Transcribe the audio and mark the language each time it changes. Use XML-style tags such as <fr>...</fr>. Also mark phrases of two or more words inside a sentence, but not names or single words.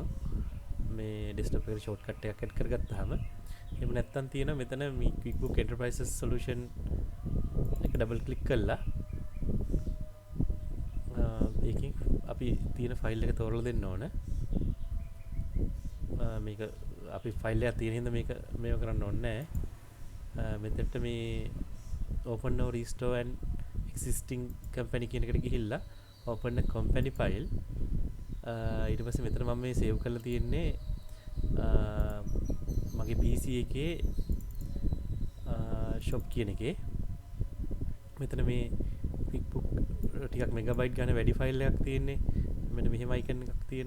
<si>මේ ඩෙස්ක්ටොප් එකට ෂෝට්කට් එකක් ඇඩ් කරගත්තාම එහෙම නැත්නම් තියෙනවා මෙතන මේ QuickBook Enterprises Solution එක</si> <en>double click</en> <si>කරලා ඒකෙන් අපි තියෙන ෆයිල් එක තෝරලා දෙන්න ඕන. මේක අපි ෆයිල් එකක් තියෙන හින්දා මේක කරන්න ඕනේ නැහැ. මෙතෙන්ට මේ</si> <en>open now restore and existing company</en> <si>කියන එකට ගිහිල්ලා</si> <en>open a company file</en> <si>ඊට පස්සේ මෙතන මම මේ save කරලා තියෙන්නේ මගේ PC එකේ shop කියන එකේ මෙතන මේ QuickBook ටිකක් මෙගාබයිට් ගන්න වැඩි ෆයිල් එකක් තියෙන්නේ මෙන්න මෙහෙම icon එකක් තියෙන</si>